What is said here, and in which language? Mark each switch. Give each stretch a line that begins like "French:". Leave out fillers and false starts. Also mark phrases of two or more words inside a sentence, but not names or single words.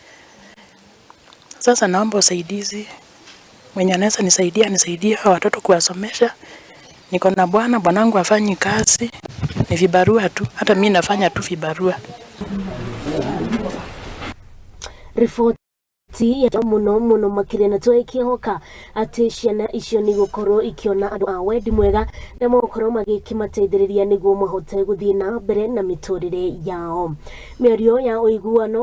Swahili: Sasa naomba usaidizi. Mwenye anaweza nisaidie watoto kuwasomesha. Niko na bwanangu afanyi kazi. Ni vibarua tu. Hata mimi nafanya tu vibarua.
Kikuyu: Ripoti ya muno makire na to ikihoka ati ciana icio ni gukorwo ikiona andu a wendi mwega na mokorwo magikimateithiriria niguo mahote guthii na mbere na miturire yao. Mĩario ya uiguano